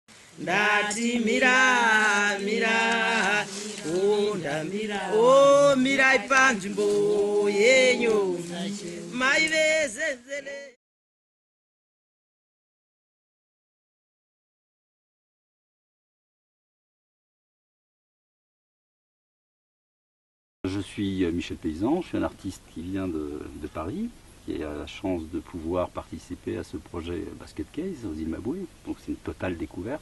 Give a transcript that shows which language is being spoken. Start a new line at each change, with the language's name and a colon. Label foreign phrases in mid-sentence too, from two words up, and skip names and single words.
Shona: Ndati mira, mira, oh ndamira, oh mira ipanzvimbo yenyu, maivezenzele.
French: Je suis Michel Paysan, je suis un artiste qui vient de Paris, qui a la chance de pouvoir participer à ce projet Basket Case aux îles Maboué, donc c'est une totale découverte.